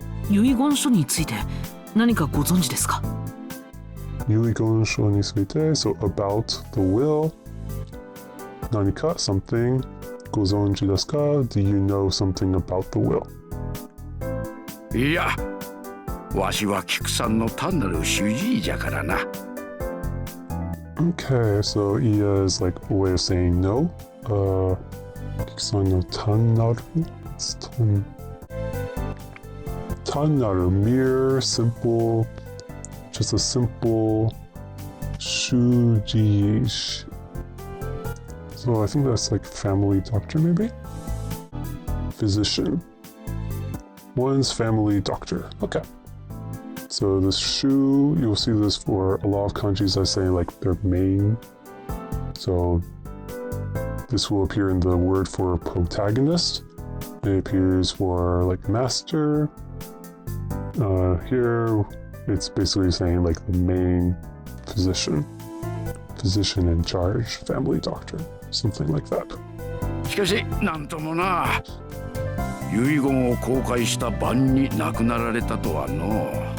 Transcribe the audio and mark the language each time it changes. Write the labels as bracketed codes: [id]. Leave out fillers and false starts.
[ja] 遺言書について何かご存知ですか？遺言書について [en] so about the will. [ja] 何か [en] something [ja] ご存知ですか? [en] Do you know something about the will? [ja] いや、わしは菊さんの単なる主治医じゃからな。 [en] Okay, so iya is like a way of saying no. [ja] Kikusan no tannaru. [en] It's tannaru, mere, simple, just a simple shuji. So I think that's like family doctor maybe? Physician. One's family doctor. Okay. So this shu, you'll see this for a lot of kanjis that say like their main. So this will appear in the word for protagonist. It appears for like master. Here, it's basically saying like the main physician. Physician in charge, family doctor, something like that. [ja] しかし、なんともな。遺言を公開した晩に亡くなられたとはの。